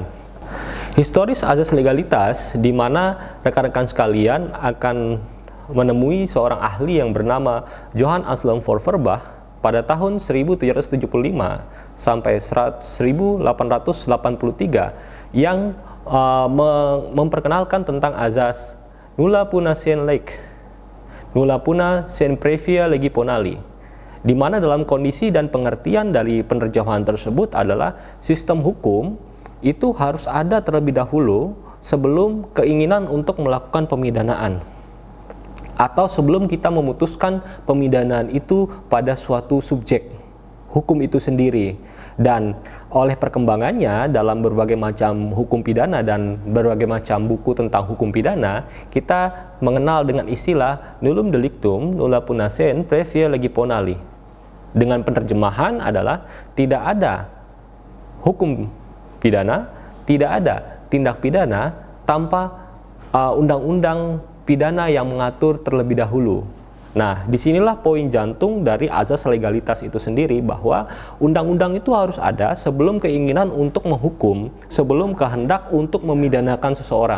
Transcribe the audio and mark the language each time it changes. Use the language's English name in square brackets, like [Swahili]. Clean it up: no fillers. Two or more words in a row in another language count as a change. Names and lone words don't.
[Indonesian] Historis azas legalitas, di mana rekan-rekan sekalian akan menemui seorang ahli yang bernama Johann Anselm von Feuerbach pada tahun 1775 sampai 1883 yang memperkenalkan tentang azas [Latin] nulla puna sine lege, nulla puna sine previa legi ponali, [Indonesian] di mana dalam kondisi dan pengertian dari penerjemahan tersebut adalah sistem hukum itu harus ada terlebih dahulu sebelum keinginan untuk melakukan pemidanaan atau sebelum kita memutuskan pemidanaan itu pada suatu subjek hukum itu sendiri. Dan oleh perkembangannya dalam berbagai macam hukum pidana dan berbagai macam buku tentang hukum pidana, kita mengenal dengan istilah [Latin] nullum delictum nulla puna sine previa legi ponali. [Indonesian] Dengan penerjemahan adalah tidak ada hukum pidana, tidak ada tindak pidana tanpa undang-undang pidana yang mengatur terlebih dahulu. Nah, disinilah poin jantung dari azas legalitas itu sendiri, bahwa undang-undang itu harus ada sebelum keinginan untuk menghukum, sebelum kehendak untuk memidanakan seseorang.